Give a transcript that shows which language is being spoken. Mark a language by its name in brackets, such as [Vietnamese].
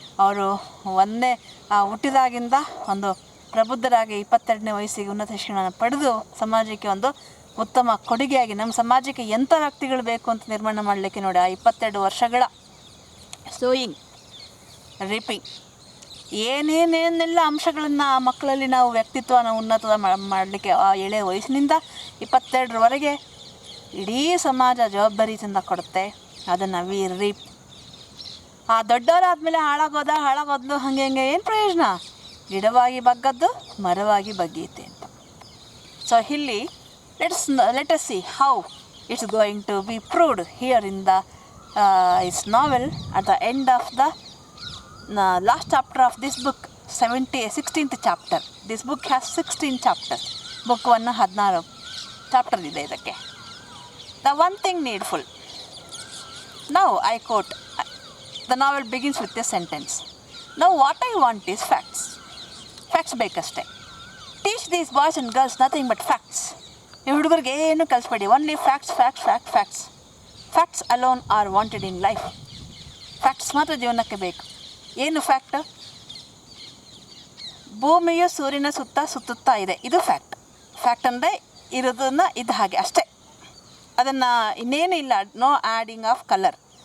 [Kannada] ಅವರು ಹುಟ್ಟಿದಾಗಿಂದ ಒಂದು ಪ್ರಬುದ್ಧರಾಗಿ 22ನೇ ವಯಸ್ಸಿಗೆ ಉನ್ನತ ಶಿಕ್ಷಣ ಪಡೆದು ಸಮಾಜಕ್ಕೆ ಒಂದು ಉತ್ತಮ ಕೊಡುಗೆಯಾಗಿ ನಮ್ಮ ಸಮಾಜಕ್ಕೆ ಎಂಥ ವ್ಯಕ್ತಿಗಳು ಬೇಕು ಅಂತ ನಿರ್ಮಾಣ ಮಾಡಲಿಕ್ಕೆ ನೋಡಿ ಆ 22 ವರ್ಷಗಳ ಸೋಯಿಂಗ್, ರೀಪಿಂಗ್, ಏನೇನೇನೆಲ್ಲ ಅಂಶಗಳನ್ನು ಆ ಮಕ್ಕಳಲ್ಲಿ ನಾವು ವ್ಯಕ್ತಿತ್ವನ ಉನ್ನತ ಮಾಡಲಿಕ್ಕೆ ಆ ಎಳೆಯ ವಯಸ್ಸಿನಿಂದ 22ರವರೆಗೆ ಇಡೀ ಸಮಾಜ ಜವಾಬ್ದಾರಿಯಿಂದ ಕೊಡುತ್ತೆ. ಅದನ್ನು [English] We reap. [Kannada] ಆ ದೊಡ್ಡವರಾದಮೇಲೆ ಹಾಳಾಗೋದ್ಲು ಹಾಗೆ ಏನು ಪ್ರಯೋಜನ? ಗಿಡವಾಗಿ ಬಗ್ಗದ್ದು ಮರವಾಗಿ ಬಗ್ಗೀತೆ ಅಂತ. ಸೊ ಇಲ್ಲಿ [English] let us see how it's going to be proved here in the his novel at the end of the last chapter of this book, 16th chapter. This book has 16 chapters. [Kannada] Book 1 16 chapter ಇದೆ ಇದಕ್ಕೆ. [English] The one thing needful. Now I quote, the novel begins with a sentence. Now what I want is facts. Facts [Kannada] ಬೇಕಷ್ಟೇ. [English] Teach these boys and girls nothing but facts. [Kannada] ನೀವು ಹುಡುಗರಿಗೆ ಏನು ಕಲಿಸ್ಬೇಡಿ, [English] Only facts facts fact facts. Facts alone are wanted in life. [Kannada] Facts ಮಾತ್ರ ಜೀವನಕ್ಕೆ ಬೇಕು. ಏನು fact? ಭೂಮಿಯು ಸೂರ್ಯನ ಸುತ್ತುತ್ತಾ ಇದೆ, ಇದು ಫ್ಯಾಕ್ಟ್. ಫ್ಯಾಕ್ಟ್ ಅಂದರೆ ಇರೋದನ್ನು ಇದು ಹಾಗೆ ಅಷ್ಟೇ, ಅದನ್ನು ಇನ್ನೇನು ಇಲ್ಲ, [English] No adding of colour.